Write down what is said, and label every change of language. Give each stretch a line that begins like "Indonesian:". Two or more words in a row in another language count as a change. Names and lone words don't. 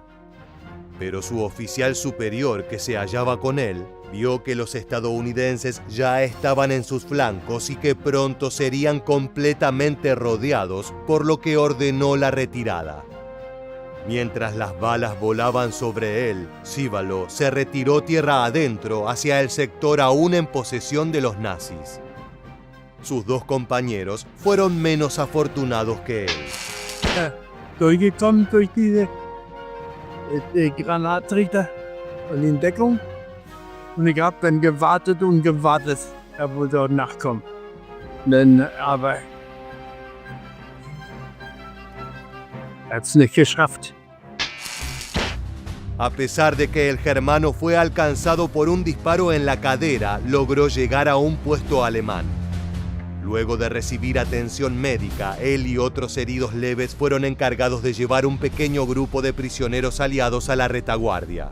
Spanish: Pero su oficial superior, que se hallaba con él, vio que los estadounidenses ya estaban en sus flancos y que pronto serían completamente rodeados, por lo que ordenó la retirada. Mientras las balas volaban sobre él, Sivalo se retiró tierra adentro hacia el sector aún en posesión de los nazis. Sus 2 compañeros fueron menos afortunados que él.
German: Durchgekommen durch diese Granatrichter und in Deckung. Und ich habe dann gewartet und gewartet, er wollte nachkommen. Aber er hat es nicht geschafft.
Spanish: A pesar de que el germano fue alcanzado por un disparo en la cadera, logró llegar a un puesto alemán. Luego de recibir atención médica, él y otros heridos leves fueron encargados de llevar un pequeño grupo de prisioneros aliados a la retaguardia.